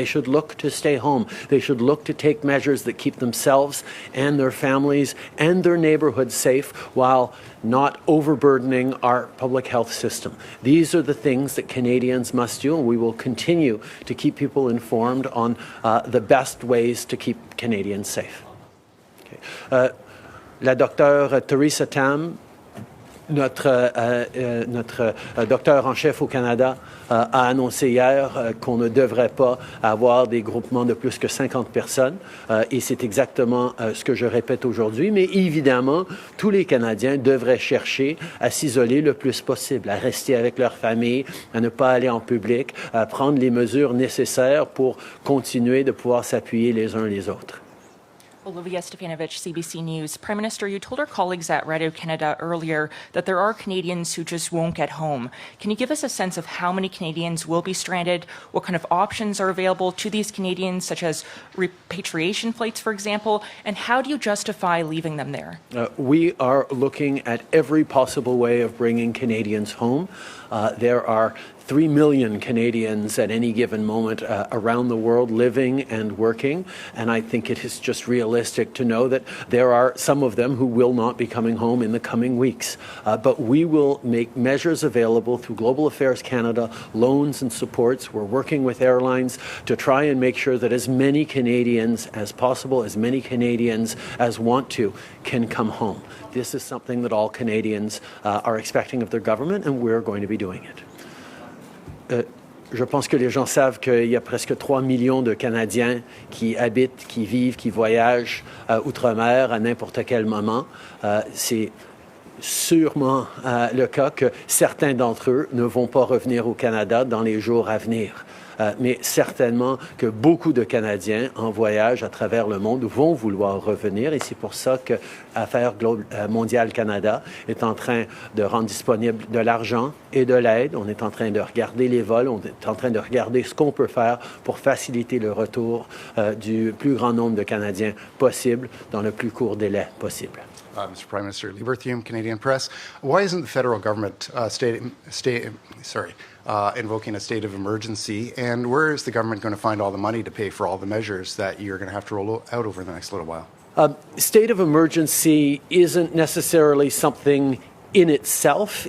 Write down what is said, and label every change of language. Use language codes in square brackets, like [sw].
[en] They should look to stay home. They should look to take measures that keep themselves and their families and their neighborhoods safe while not overburdening our public health system. These are the things that Canadians must do, and we will continue to keep people informed on the best ways to keep Canadians safe. Okay. [fr] La docteure Theresa Tam, notre docteur en chef au Canada, a annoncé hier qu'on ne devrait pas avoir des groupements de plus que 50 personnes. Et c'est exactement ce que je répète aujourd'hui. Mais évidemment, tous les Canadiens devraient chercher à s'isoler le plus possible, à rester avec leur famille, à ne pas aller en public, à prendre les mesures nécessaires pour continuer de pouvoir s'appuyer les uns les autres. [en] Olivia Stefanovich, CBC News. Prime Minister, you told our colleagues at Radio-Canada earlier that there are Canadians who just won't get home. Can you give us a sense of how many Canadians will be stranded? What kind of options are available to these Canadians, such as repatriation flights, for example? And how do you justify leaving them there? We are looking at every possible way of bringing Canadians home. There are 3 million Canadians at any given moment around the world living and working, and I think it is just realistic to know that there are some of them who will not be coming home in the coming weeks. But we will make measures available through Global Affairs Canada, loans and supports. We're working with airlines to try and make sure that as many Canadians as possible, as many Canadians as want to, can come home. This is something that all Canadians are expecting of their government, and we're going to be doing it. [fr] Je pense que les gens savent qu'il y a presque 3 millions de Canadiens qui habitent, qui vivent, qui voyagent outre-mer à n'importe quel moment. C'est sûrement le cas que certains d'entre eux ne vont pas revenir au Canada dans les jours à venir. Mais certainement que beaucoup de Canadiens en voyage à travers le monde vont vouloir revenir, et c'est pour ça que Affaires mondiales Canada est en train de rendre disponible de l'argent et de l'aide. On est en train de regarder les vols, on est en train de regarder ce qu'on peut faire pour faciliter le retour du plus grand nombre de Canadiens possible dans le plus court délai possible. [en] Mr. Prime Minister, Lee Berthiaume, Canadian Press. Why isn't the federal government invoking a state of emergency? And where is the government going to find all the money to pay for all the measures that you're going to have to roll out over the next little while? State of emergency isn't necessarily something in itself.